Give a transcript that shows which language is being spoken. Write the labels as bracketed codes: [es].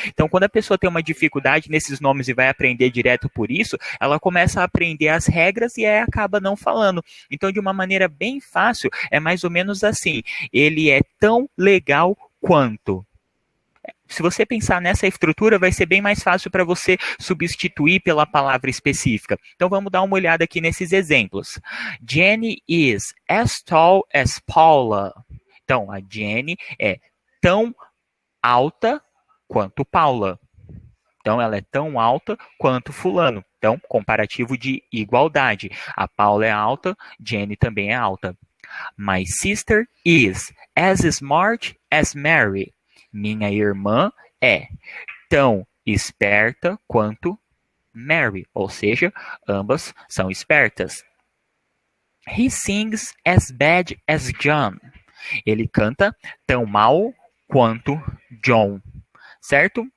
[pt] Então, quando a pessoa tem uma dificuldade nesses nomes e vai aprender direto por isso, ela começa a aprender as regras e aí acaba não falando. Então, de uma maneira bem fácil, é mais ou menos assim. Ele é tão legal quanto. Se você pensar nessa estrutura, vai ser bem mais fácil para você substituir pela palavra específica. Então vamos dar uma olhada aqui nesses exemplos. [en] Jenny is as tall as Paula. [pt] Então a Jenny é tão alta quanto Paula. Então ela é tão alta quanto fulano. Então, comparativo de igualdade. A Paula é alta, Jenny também é alta. [en] My sister is as smart as Mary. [pt] Minha irmã é tão esperta quanto Mary, ou seja, ambas são espertas. [en] He sings as bad as John. [pt] Ele canta tão mal quanto John, certo?